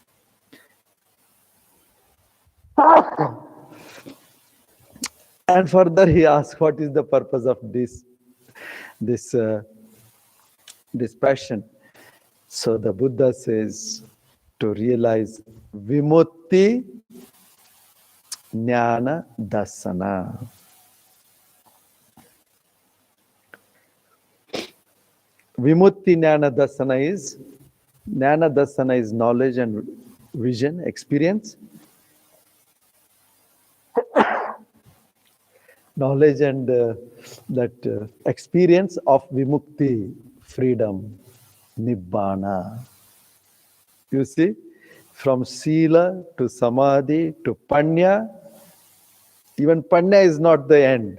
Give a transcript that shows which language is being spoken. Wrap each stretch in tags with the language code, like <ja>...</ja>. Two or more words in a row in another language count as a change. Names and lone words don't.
<en>And further he asks, what is the purpose of this passion? So the Buddha says, to realize</en> <pi>vimutti jnana dasana. Vimutti jnana dasana</pi> <en>is knowledge and vision, experience. Knowledge and that experience of vimukti, freedom, Nibbana. You see, from Sila to Samadhi to Panya, even Panya is not the end.</en>